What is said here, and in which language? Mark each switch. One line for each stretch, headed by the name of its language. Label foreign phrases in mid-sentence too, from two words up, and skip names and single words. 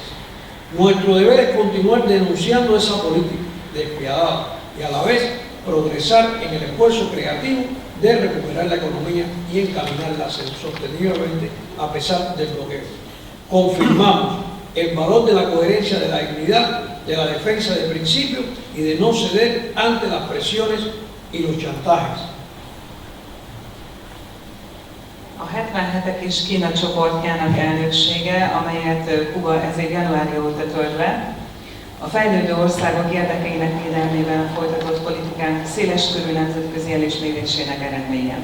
Spanish: Nuestro deber es continuar denunciando esa política despiadada y a la vez progresar en el esfuerzo creativo de recuperar la economía y encaminarla sosteniblemente a pesar del bloqueo. Confirmamos el valor de la coherencia, de la dignidad, de la defensa de principios y de no ceder ante las presiones y los chantajes.
Hungarian: A 77-ek és Kína csoportjának elnöksége, amelyet Kuba ezért januárja óta tölt be, a fejlődő országok érdekeinek védelmében folytatott politikánk széleskörű nemzetközi elismerésének eredménye.